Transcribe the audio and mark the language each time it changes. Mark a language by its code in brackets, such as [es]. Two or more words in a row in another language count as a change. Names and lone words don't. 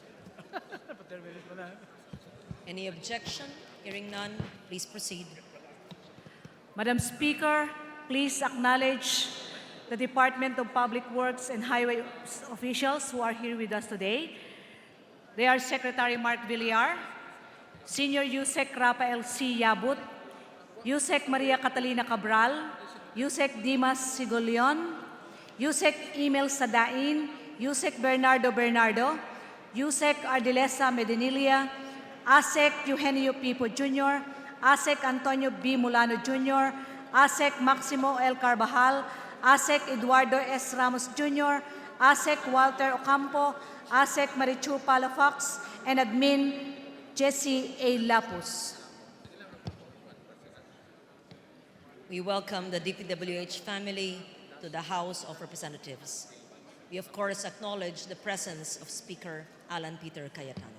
[en] Any objection? Hearing none, please proceed. Madam Speaker, please acknowledge the Department of Public Works and Highway officials who are here with us today. They are Secretary Mark Villar, Senior Yusek Rafael C. Yabut, Yusek Maria Catalina Cabral, Yusek Dimas Sigolion, Yusek Emil Sadain, Yusek Bernardo, Yusek Ardilesa Medinilla, ASEC Eugenio Pipo Jr., ASEC Antonio B. Mulano Jr., ASEC Maximo L. Carbajal, ASEC Eduardo S. Ramos Jr., ASEC Walter Ocampo, ASEC Marichu Palafox, and Admin Jesse A. Lapus. We welcome the DPWH family to the House of Representatives. We of course acknowledge the presence of Speaker Alan Peter Cayetano.